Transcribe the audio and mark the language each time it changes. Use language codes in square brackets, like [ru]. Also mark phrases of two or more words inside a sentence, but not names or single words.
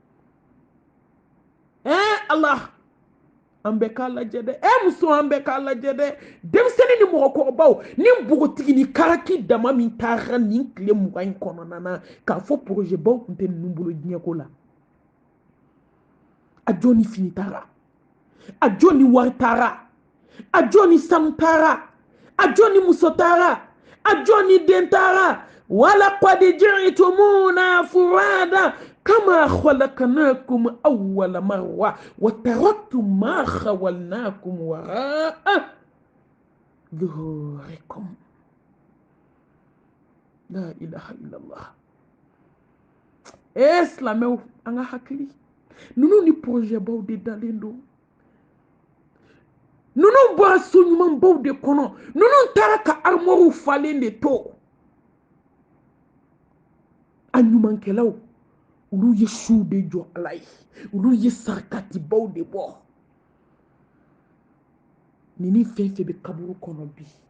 [bm] ala an bɛ k'a lajɛ dɛ muso an bɛ k'a lajɛ dɛ denmisɛnnin ni mɔgɔkɔrɔbaw ni npogotigi ni karaki dama min taara nin tile 20 in kɔnɔna na k'a fɔ projet baw tun tɛ ninnu bolo diɲɛko la a jɔn ni fini taara a jɔn ni wari taara a jɔn ni sanu taara a jɔn ni muso taara a jɔn ni den taara [ar] ولقد جئتمونا فرادى كما خلقناكم أول مرة وتركتم ما خولناكم وراء ظهوركم لا إله إلا الله [bm] silamɛw an ka hakili ninnu ni projet baw de dalen don ninnu bɔra so ɲuman baw de kɔnɔ ninnu taara ka armoirew falen de to a ɲumankɛlaw olu ye suw de jɔ ala ye olu ye sarakatibaw de bɔ nin fɛn fɛn bɛ kaburu kɔnɔ bi